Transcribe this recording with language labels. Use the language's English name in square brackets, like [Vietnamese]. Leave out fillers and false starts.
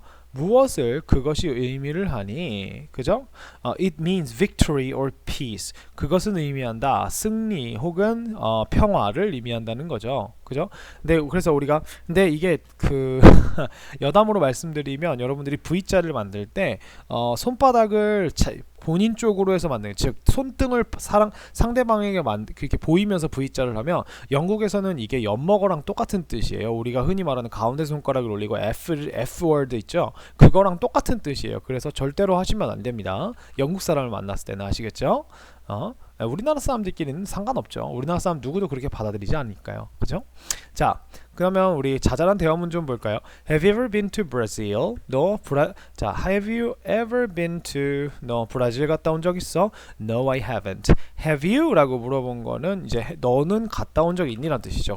[Korean] 무엇을 그것이 의미를 하니? 그죠? [English] It means victory or peace. [Korean] 그것은 의미한다. 승리 혹은 평화를 의미한다는 거죠. 그죠? 그래서 우리가 근데 이게 그 여담으로 말씀드리면 여러분들이 V자를 만들 때 손바닥을 본인 쪽으로 해서 만드는, 즉 손등을 상대방에게 그렇게 보이면서 V자를 하면 영국에서는 이게 엿먹어랑 똑같은 뜻이에요. 우리가 흔히 말하는 가운데 손가락을 올리고 F word 있죠? 그거랑 똑같은 뜻이에요. 그래서 절대로 하시면 안 됩니다. 영국 사람을 만났을 때는. 아시겠죠? 우리나라 사람들끼리는 상관없죠. 우리나라 사람 누구도 그렇게 받아들이지 않으니까요. 그죠? 자, 그러면 우리 자잘한 대화문 좀 볼까요? [English] Have you ever been to Brazil? 자, Have you ever been to? [Korean] 너 브라질 갔다 온 적 있어? [English] No, I haven't. Have you? [Korean] 라고 물어본 거는 이제 너는 갔다 온 적 있니? 라는 뜻이죠.